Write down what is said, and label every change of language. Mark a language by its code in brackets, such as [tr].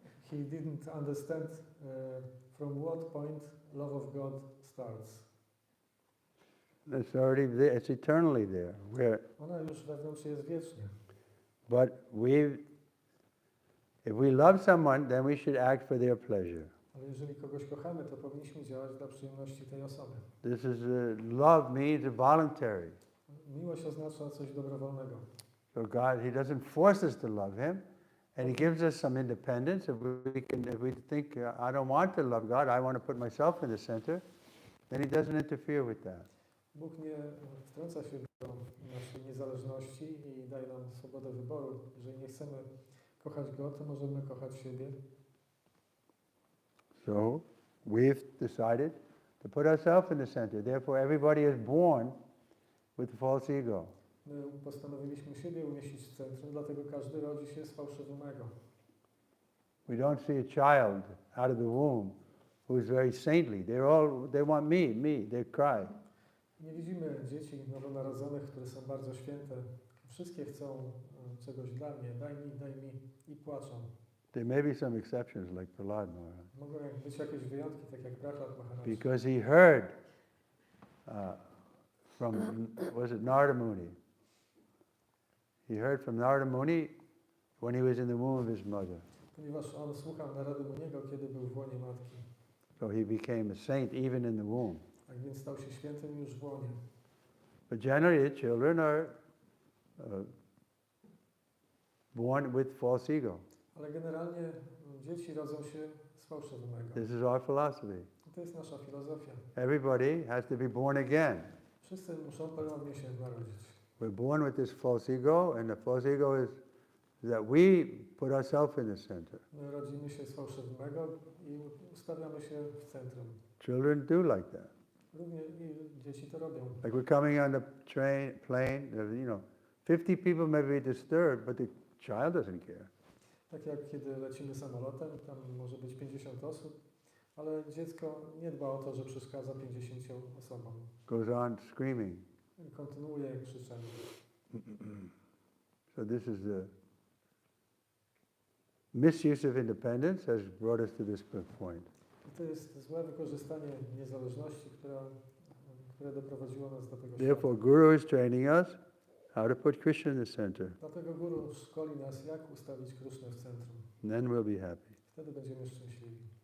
[en] He didn't understand from what point love of God starts. It's already there. It's eternally there. [pl] Ona już wewnątrz jest wiecznie. [en] But If we love someone, then we should act for their pleasure. [pl] Ale jeżeli kogoś kochamy, to powinniśmy działać dla przyjemności tej osoby. [en] This is love means voluntary. [pl] Miłość oznacza coś dobrowolnego. [en] So God, He doesn't force us to love Him, and He gives us some independence. If we think I don't want to love God, I want to put myself in the center, then He doesn't interfere with that. [pl] Bóg nie wtrąca się do naszej niezależności i daje nam swobodę wyboru. Jeżeli nie chcemy kochać Go, to możemy kochać siebie. [en] So we've decided to put ourselves in the center. Therefore, everybody is born with a false ego. [pl] My postanowiliśmy siebie umieścić w centrum, dlatego każdy rodzi się z fałszywym ego. [en] We don't see a child out of the womb who is very saintly. They want me, they cry. [pl] Nie widzimy dzieci nowonarodzonych, które są bardzo święte. Wszystkie chcą czegoś dla mnie, daj mi i płaczą. [en] There may be some exceptions like Prahlad Maharaj. [pl] Mogą być jakieś wyjątki, tak jak Prahlad Maharaj. [en] Because he heard from, was it Narada Muni? He heard from Narada Muni when he was in the womb of his mother. [pl] Ponieważ on słuchał Narady Muniego, kiedy był w łonie matki. [en] So he became a saint even in the womb. [pl] Tak więc stał się świętym już w łonie. [en] But generally children are born with false ego. [pl] Ale generalnie dzieci rodzą się z fałszywym ego. [en] This is our philosophy. [pl] I to jest nasza filozofia. [en] Everybody has to be born again. [pl] Wszyscy muszą ponownie się narodzić. [en] We're born with this false ego, and the false ego is that we put ourselves in the center. [pl] My rodzimy się z fałszywym ego i ustawiamy się w centrum. [en] Children do like that. [pl] Również i dzieci to robią. [en] Like we're coming on the plane, 50 people may be disturbed, but the child doesn't care. [pl] Tak jak kiedy lecimy samolotem, tam może być 50 osób, ale dziecko nie dba o to, że przeszkadza 50 osobom. [en] Goes on screaming. [pl] I kontynuuje krzyczenie. [en] So this is the misuse of independence has brought us to this point. [pl] I to jest złe wykorzystanie niezależności, które doprowadziło nas do tego [en] Therefore, [pl] świata. [en] Guru is training us how to put Krishna in the center. [pl] Dlatego Guru szkoli nas, jak ustawić Krishnę w centrum. [en] And then we'll be happy. [pl] Wtedy będziemy szczęśliwi.